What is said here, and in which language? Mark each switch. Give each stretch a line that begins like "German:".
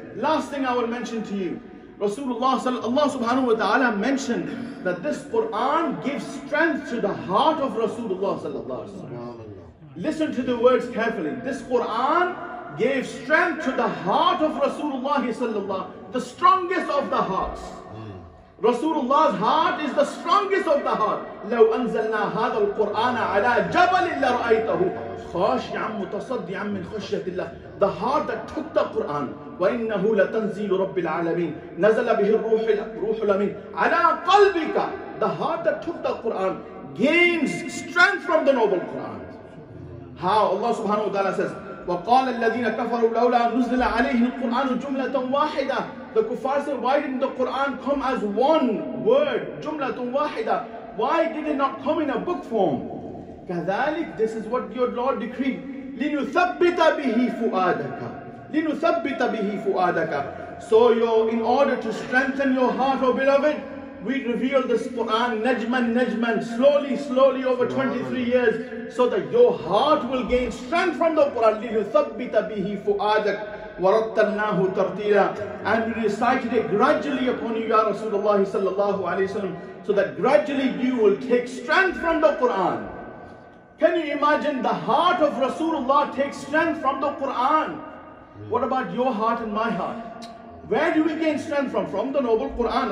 English: Last thing I will mention to you, Allah subhanahu wa ta'ala mentioned that this Quran gives strength to the heart of Rasulullah sallallahu alaihi wasallam. Listen to the words carefully. This Quran gave strength to the heart of Rasulullah sallallahu, the strongest of the hearts. Rasulullah's heart is the strongest of the heart.
Arabic: لو أنزلنا هذا القرآن على جبل لرأيته خاشعا متصدعا من خشية الله.
English: The heart that took the Quran.
Arabic: وإنه لتنزيل رب العالمين نزل به الروح الأمين على قلبك.
English: The heart that took the Quran gains strength from the noble Quran. How? Allah subhanahu wa ta'ala says,
Arabic: وَقَالَ الَّذِينَ كَفَرُوا لَوْلَا نُزِّلَ عَلَيْهِ الْقُرْآنُ جُمْلَةً وَاحِدَةً.
English: The kuffar said, why didn't the Quran come as one word?
Arabic: جُمْلَةٌ وَاحِدَةً.
English: Why did it not come in a book form? كَذَلِكَ, this is what your Lord decreed.
Arabic: لِنُثَبِّتَ بِهِ فُؤَادَكَ. لِنُثَبِّتَ بِهِ فُؤَادَكَ.
English: So in order to strengthen your heart, O beloved, we reveal this Quran najman, slowly over 23 years, so that your heart will gain strength from the Quran.
Arabic: لِنُثَبِّتَ بِهِ فُؤَادَكَ وَرَتَّلْنَاهُ تَرْتِيلًا.
English: And we recited it gradually upon you, Ya Rasulullah sallallahu alayhi wa sallam, so that gradually you will take strength from the Quran. Can you imagine the heart of Rasulullah takes strength from the Quran? What about your heart and my heart? Where do we gain strength from? From the noble Quran.